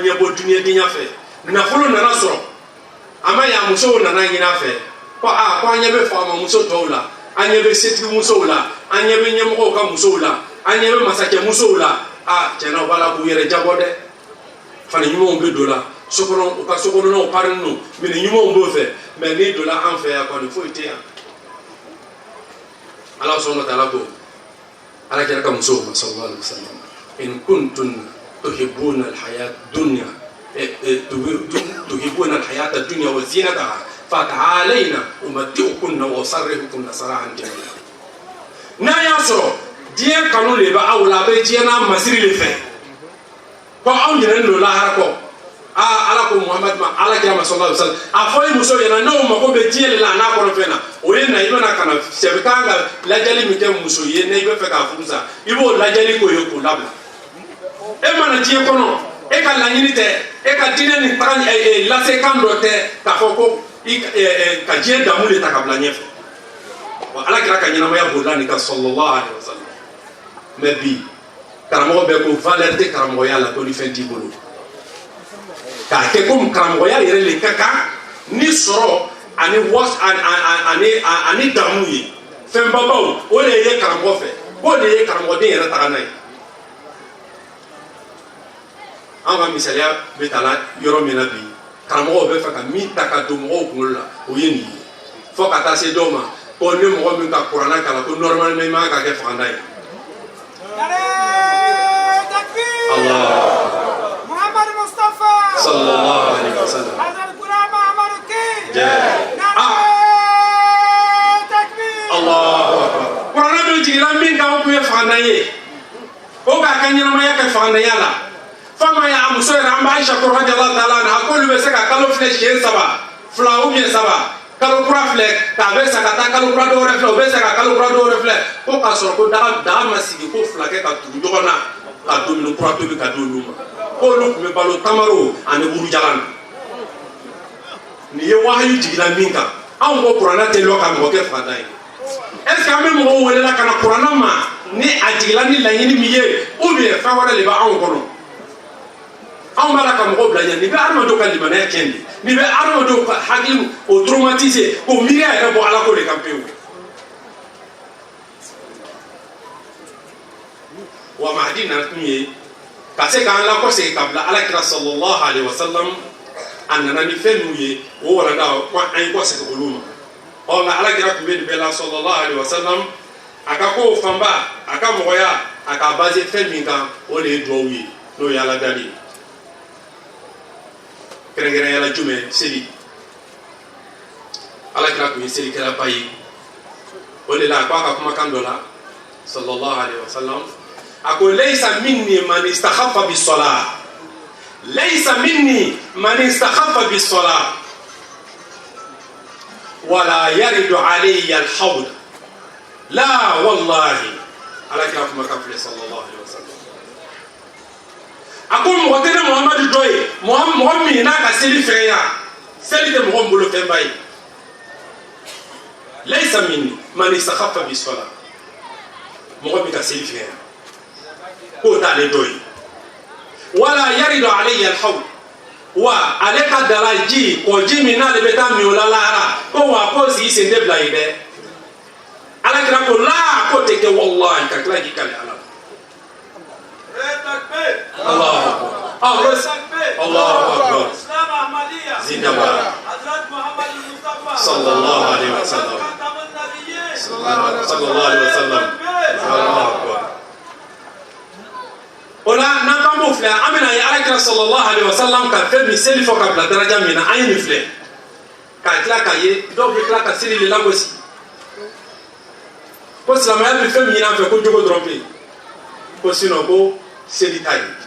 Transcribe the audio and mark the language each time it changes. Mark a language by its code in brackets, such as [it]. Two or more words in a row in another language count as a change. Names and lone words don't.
[bm] ɲɛbɔ duniyadenya fɛ nafolo nana sɔrɔ a ma ɲɛ musow nana ɲini a fɛ ko an ɲɛ bɛ faama muso tɔw la an ɲɛ bɛ setigi musow la an ɲɛ bɛ ɲɛmɔgɔw ka musow la an ɲɛ bɛ masakɛ musow la tiɲɛna u b'a la k'u yɛrɛ jabɔ dɛ fani ɲumanw bɛ don la sokɔnɔ u ka sokɔnɔnaw parinen don minɛn ɲumanw b'o fɛ mɛ n'i donna an fɛ yan kɔni foyi tɛ yan ala sɔnna taala ko ala kɛra ka musow ma [ar] صلى الله عليه وسلم إن كنتن تحببن الحياة دنيا تحببن الحياة الدنيا وزينتها فتعالين أمتعكن وأسرحكن سراحا جميلا [bm] n'a y'a sɔrɔ diɲɛ kanu de bɛ aw la a bɛ diɲɛ n'a masiri de fɛ ko aw ɲinɛnen don lahara kɔ ala ko muhamadu ma ala kira ma [ar] صلى الله عليه وسلم [bm] a fɔ ye muso ɲɛna n'o mako bɛ diɲɛ de la n'a kɔnɔ fɛn na o ye na i bɛna ka na sɛbɛ kan ka lajɛli min kɛ muso ye ne i bɛ fɛ k'a furu sa i b'o lajɛli k'o ye k'o labila e mana diɲɛ kɔnɔ e ka laɲini tɛ e ka diinɛ nin taga lasekan dɔ tɛ k'a fɔ ko ka diɲɛ damu de ta ka bila ɲɛfɛ wa alakira ka ɲɛnamaya bolila nin kan [ar] صلى الله عليه وسلم [bm] mais bi karamɔgɔ bɛ ko valeur tɛ karamɔgɔya la ko ni fɛn t'i bolo k'a kɛ komi karamɔgɔya yɛrɛ le ka kan ni sɔrɔ ani damu ye fɛnbabaw o de ye karamɔgɔ fɛ o de ye karamɔgɔden yɛrɛ taga n'a ye an ka misaliya bɛ ta la yɔrɔ min na bi karamɔgɔw bɛ fɛ ka min ta ka don mɔgɔw kunkolo la o ye nin ye fo ka taa se dɔw ma ko ni mɔgɔ min ka kuranna kalan ko normalement i man kan ka kɛ faganda ye. Allah. Muhammad Mustafa. [ar] صلى الله عليه وسلم. [ur] Hazrat Quran Muhammad Ki. [ar] الله أكبر. [bm] Kuranna dɔ jiginna min kan o tun ye faganda ye o k'a ka ɲɛnamaya kɛ fagandaya la. Fama ya muso yɛrɛ an bɛ Aisha [ar] رضي الله تعالى عنها [bm] k'olu bɛ se ka kalo filɛ siɲɛ 3 2 [fr] ou bien [bm] 3 kalo kura filɛ k'a bɛ sa ka taa kalo kura dɔ wɛrɛ filɛ o bɛ se ka kalo kura dɔ wɛrɛ filɛ ko k'a sɔrɔ ko daga ma sigi ko 2 kɛ ka tugu ɲɔgɔn na ka dumuni kura tobi ka di olu ma k'olu tun bɛ balo tamaro ani burujalan na nin ye wahayu jiginna min kan anw ko kuranna tɛ lɔ ka mɔgɔ kɛ faganda ye [fr] est ce que [bm] an bɛ mɔgɔw welela ka na kuranna ma ni a jigila ni laɲini min ye [fr] ou bien [bm] fɛn wɛrɛ de bɛ anw kɔnɔ anw b'a la ka mɔgɔw bila ɲɛ nin bɛ adamadenw ka limanaya tiɲɛ de nin bɛ adamadenw ka hakili o traumatiser k'o miiriya yɛrɛ bɔ ala ko de kan pewu wa mahdi na tun ye ka se k'an lakɔsegin ka bila alakira [ar] صلى الله عليه وسلم [bm] a nana ni fɛn ninnu ye o walanda ko an ye kɔsegin olu ma ɔ nka alakira tun bɛ nin bɛɛ la [ar] صلى الله عليه وسلم [bm] a ka kow fanba a ka mɔgɔya a ka base fɛn min kan o de ye duwawu ye n'o ye ala dali ye kɛrɛnkɛrɛnya la jumɛn seli alakira tun ye selikɛlaba ye o de la a ko a ka kumakan dɔ la [ar] صلى الله عليه وسلم [bm] a ko [ar] ليس مني من استخف بالصلاة ليس مني من استخف بالصلاة ولا يرد علي الحوض [bm] la wallahi alakira kumakan filɛ [ar] صلى الله عليه وسلم [bm] a ko mɔgɔ tɛ ne Muhamadu dɔ ye mɔgɔ min n'a ka seli fɛnya seli tɛ mɔgɔ min bolo fɛnba ye [ar] ليس مني من استخف بالصلاة [bm] mɔgɔ min ka seli fɛnya k'o t'ale dɔ ye [ar] ولا يرد علي الحوض [bm] wa ale ka dala ji kɔji min n'ale bɛ taa min o la lahara ko wa k'o sigi sen tɛ bila ye dɛ alakira ko la k'o tɛ kɛ wallahi ka tila k'i kale ala [ar] الله أكبر الله أكبر [bm] zindaba [ar] صلى الله عليه وسلم صلى الله عليه وسلم الله أكبر [bm] ola n'an kan b'o filɛ an bɛna ye alakira [ar] صلى الله عليه وسلم [bm] ka fɛn min seli fɔ ka bila daraja min na an ye nin filɛ k'a tila k'a ye dɔw bɛ tila ka seli de lagosi ko silamɛya bɛ fɛn min ɲini an fɛ ko jogo dɔrɔn pe ko sinon ko seli ta ye